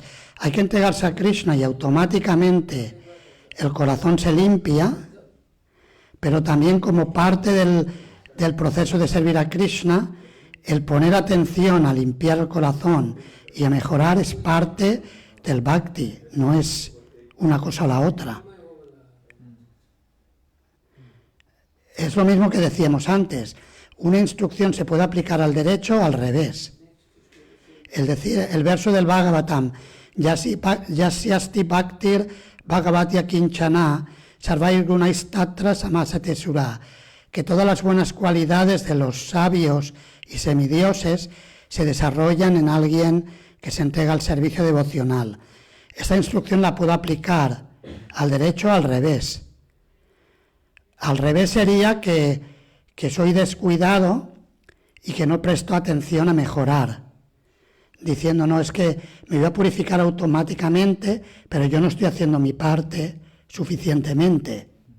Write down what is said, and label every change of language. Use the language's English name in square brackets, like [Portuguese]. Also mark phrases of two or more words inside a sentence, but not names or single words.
[Spanish] Hay que entregarse a Krishna y automáticamente el corazón se limpia, pero también como parte del proceso de servir a Krishna, el poner atención a limpiar el corazón y a mejorar es parte del bhakti, no es una cosa o la otra. Es lo mismo que decíamos antes, una instrucción se puede aplicar al derecho o al revés. El verso del Bhagavatam, [Sanskrit] यस्यास्ति भक्तिर् भगवत्य किञ्चना सर्वै गुणैस्तत्र समासते सुरा, [Spanish] que todas las buenas cualidades de los sabios y semidioses se desarrollan en alguien que se entrega al servicio devocional. Esta instrucción la puedo aplicar al derecho o al revés. Al revés sería que soy descuidado y que no presto atención a mejorar, diciendo, no, es que me voy a purificar automáticamente, pero yo no estoy haciendo mi parte suficientemente.